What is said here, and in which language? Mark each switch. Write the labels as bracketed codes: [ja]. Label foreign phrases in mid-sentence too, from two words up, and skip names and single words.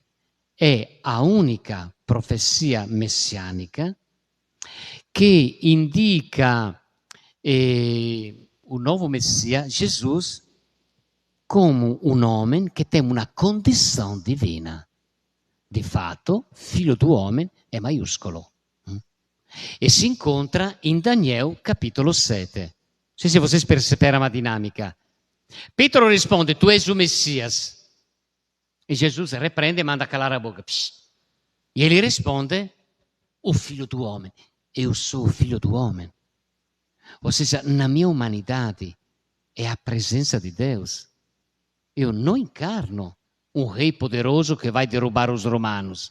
[pt] É a única profecia messiânica que indica o novo Messias, Jesus, como um homem que tem uma condição divina. De fato, filho do homem é maiúsculo. [it] E si incontra in Daniel capitolo 7. Non so se [pt] vocês perceberam a dinâmica. Pietro risponde, tu és o Messias. E Jesus repreende e manda calar a boca. Psst. E ele risponde, o filho do homem. Eu sou o filho do homem. Ou seja, na minha humanidade é a presença de Deus. Eu não encarno um rei poderoso que vai derrubar os romanos.